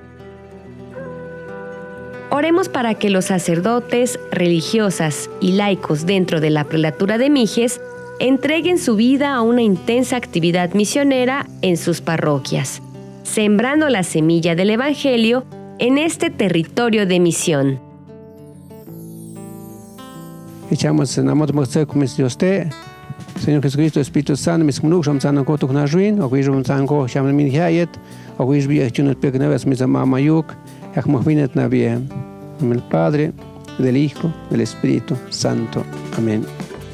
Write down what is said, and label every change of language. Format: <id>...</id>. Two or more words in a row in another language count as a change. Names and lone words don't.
<es>Oremos para que los sacerdotes, religiosas y laicos dentro de la prelatura de Mijes entreguen su vida a una intensa actividad misionera en sus parroquias, sembrando la semilla del Evangelio en este territorio de misión. Echamos en amor de Dios te, Señor Jesucristo, Espíritu Santo,</es> <agr>mis munuk, sham sana ko tuk na juin, o kuijum sanko, sham min hayet, o kuijbi achunat pegneves mis mamayuk, yak mohvinet na bien.</agr> <es>En el Padre, del Hijo, del Espíritu Santo. Amén.</es>